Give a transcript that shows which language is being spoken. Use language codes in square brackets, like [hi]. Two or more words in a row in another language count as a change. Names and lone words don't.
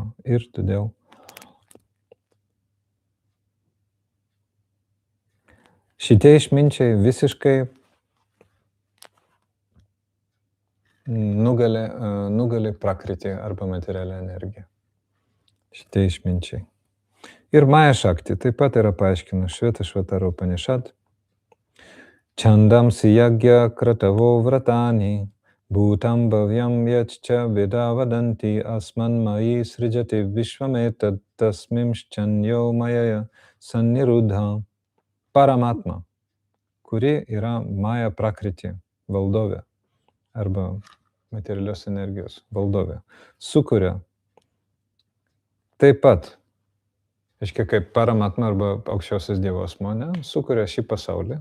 [lt] Ir todėl šitie išminčiai visiškai nugali prakriti arba materialią energiją. Šitie išminčiai. Ir [sa] माया शक्ति [lt] taip pat yra paaiškina Švetashvatara Upanishad. [sa] छन्दांसि यज्ञाः क्रतवो व्रतानि भूतं भव्यं यच्च वेदा वदन्ति अस्मान् मायी सृजति विश्वमेतत् तस्मिंश्चान्यो मायया सन्निरुद्धः. [lt] Paramatma, kuri yra [sa] माया प्रकृति [lt] valdovė arba materialios energijos valdovė, sukuria taip pat, reiškia kaip Paramatma arba aukščiausias Dievo asmuo, sukuria šį pasaulį.